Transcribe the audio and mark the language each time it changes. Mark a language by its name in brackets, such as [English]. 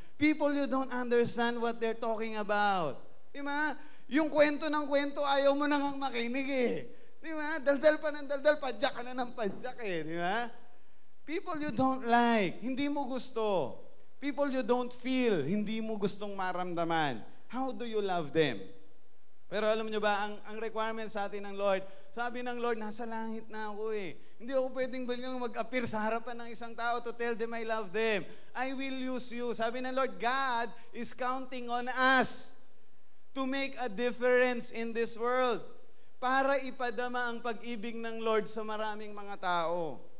[English] People you don't understand what they're talking about. [Filipino] Di ba? Yung kwento ng kwento, ayaw mo nang makinig eh. Di ba? Daldal pa ng daldal, padyak ka na ng padyak eh. Di ba? [English] People you don't like, [Filipino] hindi mo gusto. [English] People you don't feel, [Filipino] hindi mo gustong maramdaman. [English] How do you love them? [Filipino] Pero alam nyo ba, ang requirement sa atin ng Lord, sabi ng Lord, nasa langit na ako eh. Hindi ako pwedeng biglang mag-appear sa harapan ng isang tao [English] to tell them I love them. I will use you. Sabi ng Lord, God is counting on us to make a difference in this world [Filipino] para ipadama ang pag-ibig ng Lord sa maraming mga tao.